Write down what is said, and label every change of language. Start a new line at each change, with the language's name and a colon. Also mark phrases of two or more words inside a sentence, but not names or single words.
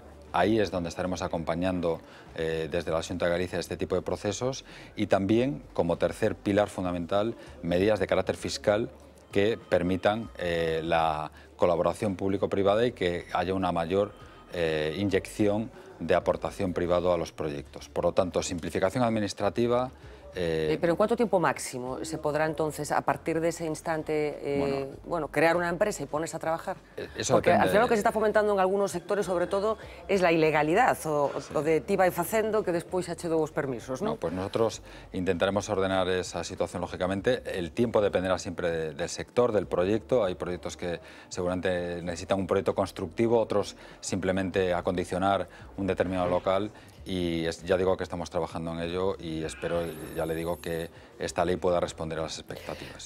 Spanish: Ahí es donde estaremos acompañando desde la Xunta de Galicia este tipo de procesos, y también, como tercer pilar fundamental, medidas de carácter fiscal que permitan la colaboración público-privada y que haya una mayor inyección de aportación privada a los proyectos. Por lo tanto, simplificación administrativa. ¿Pero en cuánto tiempo máximo se podrá entonces, a partir de ese instante, crear una empresa y ponerse a trabajar? Eso porque depende. al final lo que se está fomentando en algunos sectores, sobre todo, es la ilegalidad,
Galician: o de ti vai facendo que despois se ache dous permisos,
Spanish: ¿no? Pues nosotros intentaremos ordenar esa situación, lógicamente. El tiempo dependerá siempre del sector, del proyecto. Hay proyectos que seguramente necesitan un proyecto constructivo, otros simplemente acondicionar un determinado local, y ya digo que estamos trabajando en ello y espero, ya le digo, que esta ley pueda responder a las expectativas.